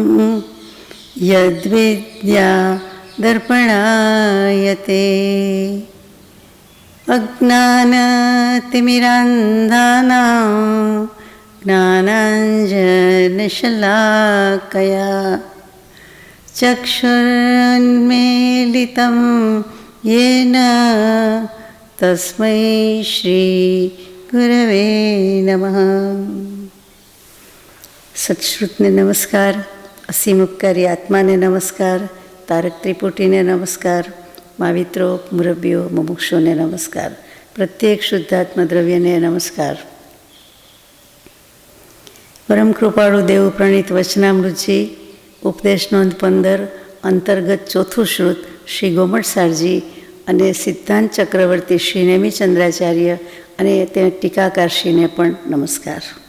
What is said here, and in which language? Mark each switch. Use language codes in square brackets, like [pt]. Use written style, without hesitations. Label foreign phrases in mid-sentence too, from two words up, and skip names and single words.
[sa] यद्विद्या दर्पणायते अज्ञानतिमिरान्धानां ज्ञानाञ्जनशलाकया चक्षुरुन्मीलितं येन तस्मै श्री गुरवे नमः. [gu] સત્શ્રુતને નમસ્કાર, અસીમ ઉપકારી આત્માને નમસ્કાર, તારક ત્રિપુટીને નમસ્કાર, માવિત્રો મુરબ્બીઓ મુમુક્ષોને નમસ્કાર, પ્રત્યેક શુદ્ધાત્મ દ્રવ્યને નમસ્કાર. પરમ કૃપાળુ દેવ પ્રણીત વચનામૃતજી, ઉપદેશ નોંધ 15 અંતર્ગત ચોથું શ્રુત શ્રી ગોમટસારજી અને સિદ્ધાંત ચક્રવર્તી શ્રી નેમિચંદ્રાચાર્ય અને તે ટીકાકારશ્રીને પણ નમસ્કાર.